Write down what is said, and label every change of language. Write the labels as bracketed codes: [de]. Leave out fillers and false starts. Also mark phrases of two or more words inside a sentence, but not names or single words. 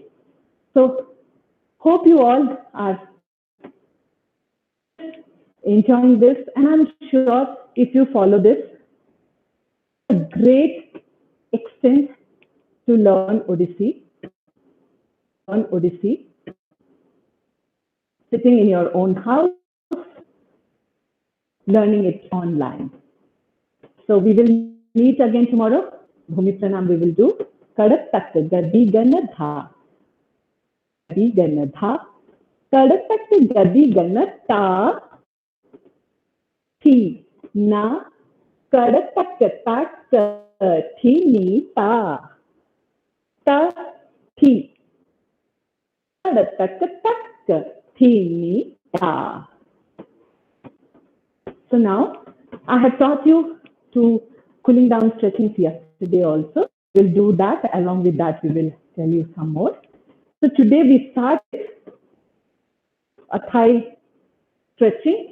[en] So hope you all are enjoying this, and I'm sure if you follow this, a great extent to learn Odissi, sitting in your own house, learning it online. So we will meet again tomorrow. Bhumi Pranam we will do. Kadak takta gadi gana dha. Gadi gana dha. Kadak takta gadi gana ta. Thi na. Kadak takta takta thi ni ta. Ta thi. Kadak takta takta thi ni ta. So now I have taught you to cooling down stretching yesterday also. We'll do that. Along with that, we will tell you some more. So today we start a thigh stretching.